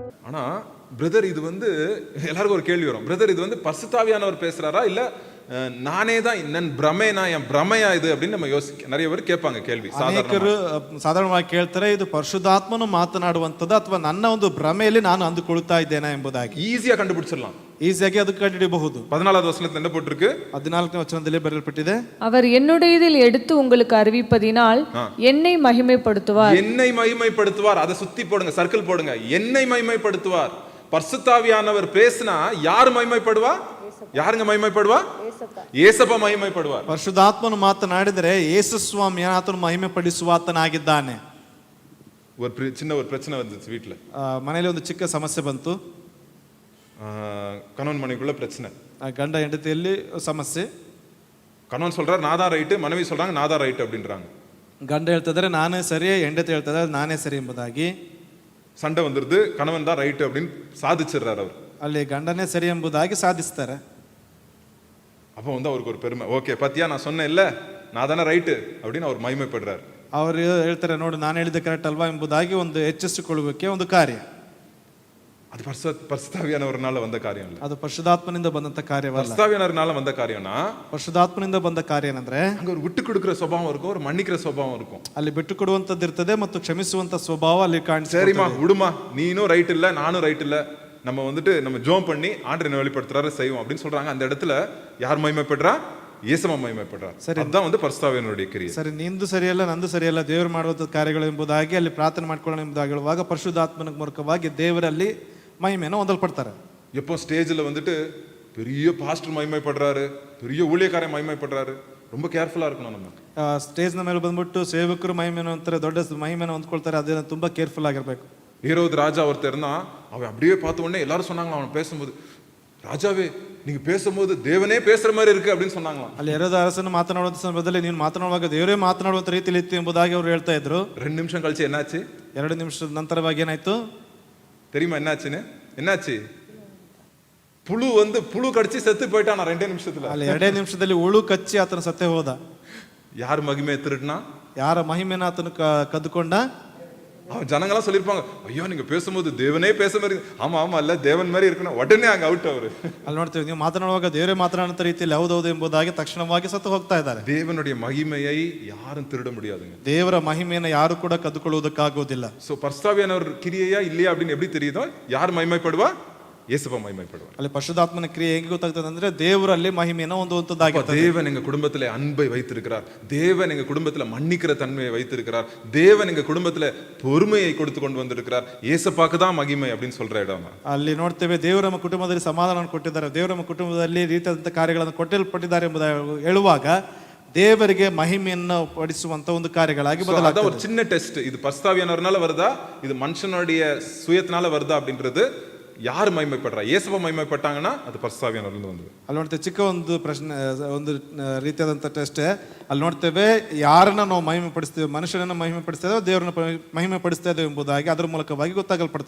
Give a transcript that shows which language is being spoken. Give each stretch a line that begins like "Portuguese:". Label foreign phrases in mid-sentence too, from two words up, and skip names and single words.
Tamil: ஆனா பிரதர் இது எல்லாருக்கும் ஒரு கேள்வி வரும், பிரதர் இது பரிசுத்தாவியானவர் பேசுறாரா இல்ல நானே தான் நன் ಭ್ರಮೆನಾ என் ಭ್ರಮೆயா இது அப்படின்னு நம்ம நிறைய பேர் கேட்பாங்க கேள்வி.
Kannada: ಸಾಧಾರಣವಾಗಿ ಕೇಳ್ತಾರೆ ಇದು ಪರಿಶುದ್ಧಾತ್ಮನು ಮಾತನಾಡುವಂಥದ್ದು ಅಥವಾ ನನ್ನ ಒಂದು ಭ್ರಮೆಯಲ್ಲಿ ನಾನು ಅಂದುಕೊಳ್ಳುತ್ತಾ ಇದ್ದೇನೆ ಎಂಬುದಾಗಿ.
Tamil: ஈஸியா கண்டுபிடிச்சிடலாம்,
Kannada: ಈಸಿಯಾಗಿ ಅದು ಕಂಡುಹಿಡಿಯಬಹುದು.
Tamil: 14வது வசனத்துல என்ன போட்டிருக்கு?
Kannada: 14ನೇ ವಚನದಲ್ಲಿ ಬರೆಯಲ್ಪಟ್ಟಿದೆ,
Tamil: அவர் என்னுடையதில் எடுத்து உங்களுக்கு அறிவிப்பதினால் என்னை மகிமைப்படுத்துவார். என்னை மகிமைப்படுத்துவார். அதை சுத்தி போடுங்க, சர்க்கிள் போடுங்க. என்னை மகிமைப்படுத்துவார். பரிசுத்தாவியானவர் பேசினா யார் மகிமைப்படுவா? யாருங்க மகிமைப்படுவா? ஏசப்பா மகிமைப்படுவார்.
Kannada: ಪರಿಶುದ್ಧಾತ್ಮನು ಮಾತನಾಡಿದರೆ ಯೇಸು ಸ್ವಾಮಿ ಆತನು ಮಹಿಮೆ ಪಡಿಸುವ ಆತನಾಗಿದ್ದಾನೆ.
Tamil: ஒரு சின்ன பிரச்சனை வந்துச்சு வீட்டுல.
Kannada: ಮನೆಯಲ್ಲಿ ಒಂದು ಚಿಕ್ಕ ಸಮಸ್ಯೆ ಬಂತು.
Tamil: கணவன் மனைவிக்குள்ள பிரச்சனை,
Kannada: ಗಂಡ ಹೆಂಡತಿಯಲ್ಲಿ ಸಮಸ್ಯೆ.
Tamil: கணவன் சொல்றாரு நான் தான் ரைட்டு, மனைவி சொல்றாங்க நான் தான் ரைட்டு அப்படின்றாங்க.
Kannada: ಗಂಡ ಹೇಳ್ತಿದ್ದಾರೆ ನಾನೇ ಸರಿ, ಹೆಂಡತಿ ಹೇಳ್ತಿದ್ದಾರೆ ನಾನೇ ಸರಿ ಎಂಬುದಾಗಿ.
Tamil: சண்டை வந்துருது, கணவன் தான் ரைட்டு அப்படின்னு சாதிச்சிடுறாரு அவர்.
Kannada: ಅಲ್ಲಿ ಗಂಡನೇ ಸರಿ ಎಂಬುದಾಗಿ ಸಾಧಿಸ್ತಾರೆ.
Tamil: அப்போ அவருக்கு ஒரு பெருமை, ஓகே பாத்தியா நான் சொன்னேன் இல்ல நான் தானே ரைட்டு அப்படின்னு அவர் மகிமைப்படுறாரு.
Kannada: ಅವರು ಹೇಳ್ತಾರೆ ನೋಡಿ ನಾನು ಹೇಳಿದ್ದೆ ಕರೆಕ್ಟ್ ಅಲ್ವಾ ಎಂಬುದಾಗಿ ಒಂದು ಹೆಚ್ಚಿಸಿಕೊಳ್ಳುವಿಕೆ ಒಂದು ಕಾರ್ಯ.
Tamil: அது பரிசுத்தாவியானவர்னால வந்த காரியம் இல்ல,
Kannada: ಅದು ಪರಿಶುದ್ಧಾತ್ಮನಿಂದ ಬಂದಂತ ಕಾರ್ಯವಲ್ಲ.
Tamil: பரிசுத்தாவியானவர்னால வந்த காரியம்னா
Kannada: ಪರಿಶುದ್ಧಾತ್ಮನಿಂದ ಬಂದ ಕಾರ್ಯ ಏನಂದ್ರೆ
Tamil: அங்க ஒரு விட்டு கொடுக்கிற சுபாவம் இருக்கும், ஒரு மன்னிக்கிற சுபாவம் இருக்கும்.
Kannada: ಅಲ್ಲಿ ಬಿಟ್ಟು ಕೊಡುವಂತದ್ದು ಇರ್ತದೆ ಮತ್ತು ಕ್ಷಮಿಸುವಂತ ಸ್ವಭಾವ ಅಲ್ಲಿ ಕಾಣಿಸುತ್ತೆ.
Tamil: சரிமா விடுமா, நீனும் ரைட் இல்ல நானும் ரைட் இல்ல, நம்ம நம்ம ஜோம் பண்ணி ஆண்டவரை வெளிப்படுத்துறாரு செய்வோம் அப்படின்னு சொல்றாங்க. அந்த இடத்துல யார் மகிமைப்படுறா? இயேசுவ மகிமைப்படுறார். அதுதான் பரிசுத்தாவியானவருடைய கிரியை.
Kannada: ಸರಿ ನಿಂದು ಸರಿಯಲ್ಲ ನಂದು ಸರಿಯಲ್ಲ ದೇವರು ಮಾಡುವಂತ ಕಾರ್ಯಗಳು ಎಂಬುದಾಗಿ ಅಲ್ಲಿ ಪ್ರಾರ್ಥನೆ ಮಾಡ್ಕೊಳ್ಳೋಣ ಎಂಬುದಾಗಿ ಹೇಳುವಾಗ ಪರಿಶುದ್ಧಾತ್ಮನ ಮೂಲಕವಾಗಿ ದೇವರಲ್ಲಿ ಮಹಿಮೆಯನ್ನು ಹೊಂದಲ್ಪಡ್ತಾರೆ.
Tamil: எப்போ ஸ்டேஜ்ல பெரிய பாஸ்டர் மகிமைப்படுறாரு, பெரிய ஊழியக்காரன் மகிமைப்படுறாரு, ரொம்ப கேர்ஃபுல்லா இருக்கணும் நம்ம.
Kannada: ಸ್ಟೇಜ್ ನ ಮೇಲೆ ಬಂದ್ಬಿಟ್ಟು ಸೇವಕರು ಮಹಿಮೆಯನ್ನು ಅಂತಾರೆ, ದೊಡ್ಡ ಮಹಿಮೆಯನ್ನು ಹೊಂದ್ಕೊಳ್ತಾರೆ, ಅದನ್ನ ತುಂಬಾ ಕೇರ್ಫುಲ್ ಆಗಿರ್ಬೇಕು.
Tamil: ஏரோது ராஜா ஒருத்தர் இருந்தான், அவன் அப்படியே பார்த்த உடனே எல்லாரும் சொன்னாங்களா அவன் பேசும்போது, ராஜாவே நீங்க பேசும்போது தேவனே பேசுற மாதிரி இருக்கு அப்படின்னு சொன்னாங்களாம்.
Kannada: ಅಲ್ಲಿ ಹೆರೋದ ಅರಸನು ಮಾತನಾಡುವಂತ ಸಂದರ್ಭದಲ್ಲಿ ನೀನು ಮಾತನಾಡುವಾಗ ದೇವರೇ ಮಾತನಾಡುವಂತ ರೀತಿಯಲ್ಲಿ ಇತ್ತು ಎಂಬುದಾಗಿ ಅವರು ಹೇಳ್ತಾ ಇದ್ರು.
Tamil: 2 நிமிஷம் கழிச்சு ಎನ್ನಾச்சு?
Kannada: 2 ನಿಮಿಷದ ನಂತರವಾಗಿ ಏನಾಯ್ತು
Tamil: தெரியுமா என்னாச்சுன்னு? என்னாச்சு? புழு கடிச்சு செத்து போயிட்டான் 2 நிமிஷத்துல.
Kannada: ಅಲ್ಲಿ 2 ನಿಮಿಷದಲ್ಲಿ ಹುಳು ಕಚ್ಚಿ ಆತನ ಸತ್ತೇ ಹೋದ.
Tamil: யார் மகிமை திருடுனா?
Kannada: ಯಾರ ಮಹಿಮೆನ ಆತನು ಕದ್ದುಕೊಂಡ?
Tamil: அவன் ஜனங்களா சொல்லிருப்பாங்க, ஐயோ நீங்க பேசும்போது தேவனே பேச மாதிரி, ஆமா ஆமா இல்ல தேவன் மாதிரி இருக்கணும், உடனே அங்க அவுட் அவரு.
Kannada: ಅಲ್ಲಿ ನೋಡ್ತೀವಿ ನೀವು ಮಾತನಾಡುವಾಗ ದೇವರೇ ಮಾತನಾಡುವಂತ ರೀತಿಯಲ್ಲಿ ಹೌದೌದು ಎಂಬುದಾಗಿ ತಕ್ಷಣವಾಗಿ ಸತ್ತು ಹೋಗ್ತಾ ಇದ್ದಾರೆ.
Tamil: தேவனுடைய மகிமையை யாரும் திருட முடியாதுங்க.
Kannada: ದೇವರ ಮಹಿಮೆಯನ್ನು ಯಾರು ಕೂಡ ಕದ್ದುಕೊಳ್ಳುವುದಕ್ಕಾಗೋದಿಲ್ಲ.
Tamil: சோ பரிசுத்தாவியானவர் கிரியையா இல்லையா அப்படின்னு எப்படி தெரியுதோ? யார் மகிமைப்படுவா? இயேசுவ மகிமைப்படுவார்.
Kannada: ಅಲ್ಲಿ ಪರಿಶುದ್ಧಾತ್ಮನ ಕ್ರಿಯೆ ಹೇಗೆ ಗೊತ್ತಾಗ್ತದೆ ಅಂದ್ರೆ ದೇವರಲ್ಲಿ ಮಹಿಮೆಯನ್ನು ಹೊಂದುವಂತದ್ದಾಗಿದೆ.
Tamil: தேவன் எங்க குடும்பத்துல அன்பை வைத்திருக்கிறார், தேவன் எங்க குடும்பத்துல மன்னிக்கிற தன்மையை வைத்திருக்கிறார், தேவன் எங்க குடும்பத்துல பொறுமையை கொடுத்து கொண்டு வந்திருக்கிறார், இயேசுவுக்கு தான் மகிமை அப்படின்னு சொல்ற இடம்.
Kannada: ಅಲ್ಲಿ ನೋಡ್ತೇವೆ ದೇವರು ನಮ್ಮ ಕುಟುಂಬದಲ್ಲಿ ಸಮಾಧಾನವನ್ನು ಕೊಟ್ಟಿದ್ದಾರೆ, ದೇವರು ನಮ್ಮ ಕುಟುಂಬದಲ್ಲಿ ರೀತಿಯಾದಂತಹ ಕಾರ್ಯಗಳನ್ನು ಕೊಟ್ಟಲ್ಪಟ್ಟಿದ್ದಾರೆ ಎಂಬುದಾಗಿ ಹೇಳುವಾಗ ದೇವರಿಗೆ ಮಹಿಮೆಯನ್ನು ಪಡಿಸುವಂತ ಒಂದು ಕಾರ್ಯಗಳಾಗಿ ಬದಲಾಗ್ತದೆ.
Tamil: ஒரு சின்ன டெஸ்ட், இது பரிசுத்தாவியானவர்னால வருதா இது மனுஷனுடைய சுயத்தினால வருதா அப்படின்றது யார் மகிமைப்படுறா? இயேசுவ மகிமைப்பட்டாங்கன்னா அது பரிசுத்தாவியானவರಿಂದ ಬಂದಿದೆ.
Kannada: ಅಲ್ಲಿ ನೋಡ್ತೇವೆ ಚಿಕ್ಕ ಒಂದು ಪ್ರಶ್ನೆ, ಒಂದು ರೀತಿಯಾದಂಥ ಟೆಸ್ಟ್. ಅಲ್ಲಿ ನೋಡ್ತೇವೆ ಯಾರನ್ನ ನಾವು ಮಹಿಮೆ ಪಡಿಸ್ತೇವೆ, ಮನುಷ್ಯನನ್ನ ಮಹಿಮೆ ಪಡಿಸ್ತೇವೆ, ದೇವರನ್ನ ಮಹಿಮೆ ಪಡಿಸ್ತೇವೆ ಎಂಬುದಾಗಿ ಅದರ ಮೂಲಕವಾಗಿ ಗೊತ್ತಾಗಲ್ಪಡ್ತದೆ.